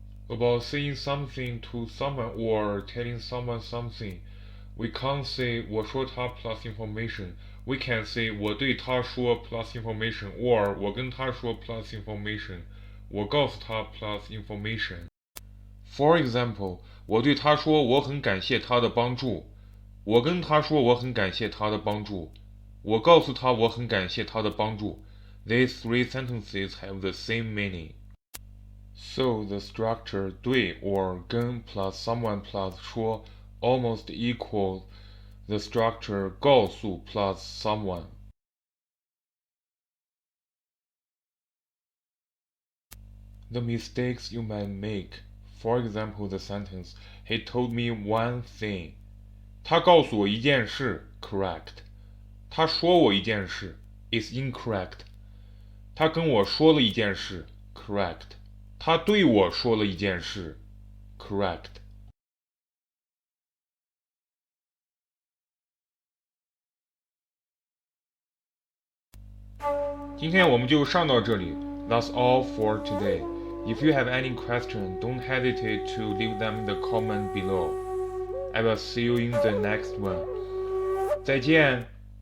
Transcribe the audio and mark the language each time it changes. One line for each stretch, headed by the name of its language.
English: About saying something to someone or telling someone something, we can't say
Chinese: 我说他
English: plus information. We can say
Chinese: 我对他说
English: plus information or
Chinese: 我跟他说
English: plus information.
Chinese: 我告诉他
English: plus information. For example,
Chinese: 我对他说我很感谢他的帮助。我跟他说我很感谢他的帮助。我告诉他我很感谢他的帮助。
English: These three sentences have the same meaning. So the structure 对 or 跟 plus someone plus 说 almost equal the structure 告诉 plus someone. The mistakes you might make. For example, the sentence, he told me one thing.
Chinese: 他告诉我一件事
English: correct.
Chinese: 他说我一件事
English: is incorrect.
Chinese: 他跟我说了一件事
English: correct.
Chinese: 他对我说了一件事 correct. 今天我们就上到这里
English: That's all for today. If you have any question, don't hesitate to leave them in the comment below. I will see you in the next one.
Chinese: 再见。